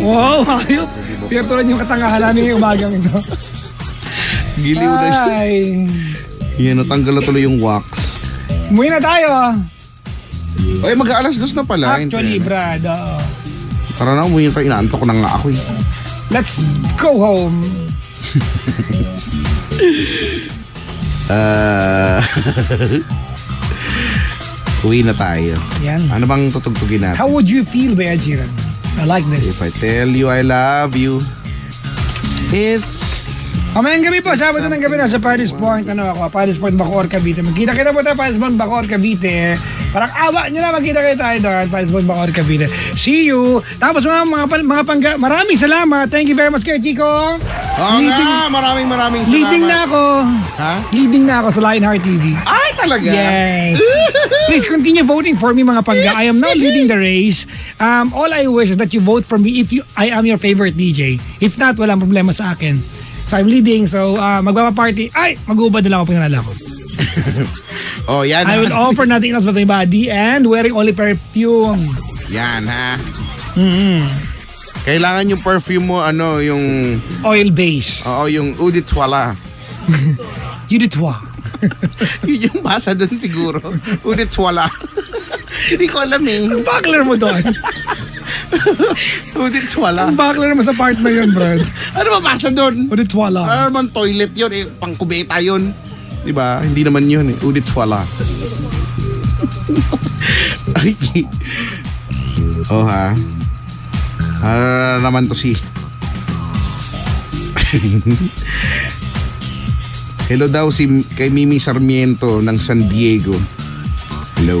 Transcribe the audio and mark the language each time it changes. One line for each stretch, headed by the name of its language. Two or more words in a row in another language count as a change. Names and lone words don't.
Filipino: Wow, ayop. Pinatulan yung katangahan namin yung umagang ito. Giliw na siya. Yan, natanggal na tuloy yung wax. Umuwi na tayo. Ay, mag-aalas 2 na pala. Actually, Brad. Tara na, umuwi na tayo. Inaantok ko na nga ako eh.
English: Let's go home.
Filipino: Uwi na tayo. Yan. Ano bang tutugtugin natin?
English: How would you feel, Ed Sheeran? I like this. If I tell you I love you, It's...
Filipino: Mamayang gabi po, Sabado ng gabi na sa Paris Point. Ano ako, Paris Point, Bacoor, Cavite. Magkita-kita po tayo, Paris Point, Bacoor, Cavite. Parang awa nyo na, magkita-kita tayo doon, Paris Point, Bacoor, Cavite.
English: See you!
Filipino: Tapos mga pangga, maraming salamat.
English: Thank you very much kay Chico.
Filipino: Maraming salamat. Leading na ako. Ha? Leading na ako sa Lionheart TV. Ay, talaga?
English: Yes. Please continue voting for me,
Filipino: mga pangga.
English: I am now leading the race. All I wish is that you vote for me if I am your favorite DJ. If not,
Filipino: walang problema sa akin.
English: So I'm leading, so magpapaparty.
Filipino: Ay, mag-ubad na lang ako pinanala ko. Oh, yan.
English: I will offer nothing else but my body and wearing only perfume.
Filipino: Yan, ha? Mm-hmm. Kailangan yung perfume mo, ano, yung...
English: Oil base.
Filipino: Oo, yung
French: Eau de Toilette. Eau de Toilette.
Filipino: Yun yung basa doon siguro.
French: Eau de Toilette.
Filipino: Hindi ko alam eh. Ang buckler mo doon.
French: Eau de Toilette.
Filipino: Ang buckler mo sa
English: part na
Filipino: yun, Brad. Ano ba basa doon?
French: Eau de Toilette.
Filipino: Ano naman toilet yun eh. Pangkubeta yun. Diba? Hindi naman yun eh.
French: Eau de Toilette.
Filipino: Ay. Oh ha. Ano naman to si... Hello daw si kay Mimi Sarmiento ng San Diego. Hello.